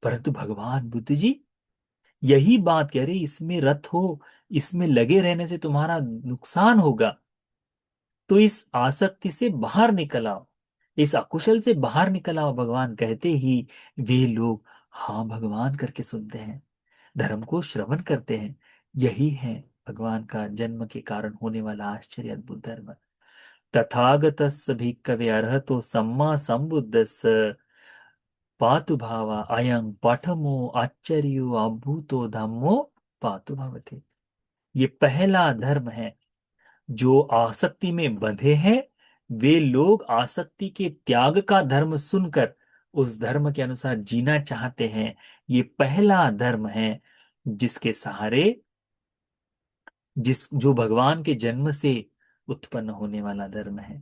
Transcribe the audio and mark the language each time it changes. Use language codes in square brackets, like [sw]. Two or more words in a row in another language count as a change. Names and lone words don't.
[hi] परंतु भगवान बुद्ध जी यही बात कह रहे, इसमें रत हो, इसमें लगे रहने से तुम्हारा नुकसान होगा, तो इस आसक्ति से बाहर निकल आओ, इस अकुशल से बाहर निकल आओ। भगवान कहते ही वे लोग हाँ भगवान करके सुनते हैं, धर्म को श्रवण करते हैं। यही है भगवान का जन्म के कारण होने वाला आश्चर्य अद्भुत धर्म। [pi] तथागतस्य भिक्खवे अर्हतो सम्मा संबुद्धस्य पातु भावा अयं पठमो आश्चर्यो अभूतो धम्मो पातु भवति। [hi] ये पहला धर्म है। जो आसक्ति में बंधे हैं वे लोग आसक्ति के त्याग का धर्म सुनकर उस धर्म के अनुसार जीना चाहते हैं। ये पहला धर्म है जिसके सहारे, जिस जो भगवान के जन्म से उत्पन्न होने वाला धर्म है।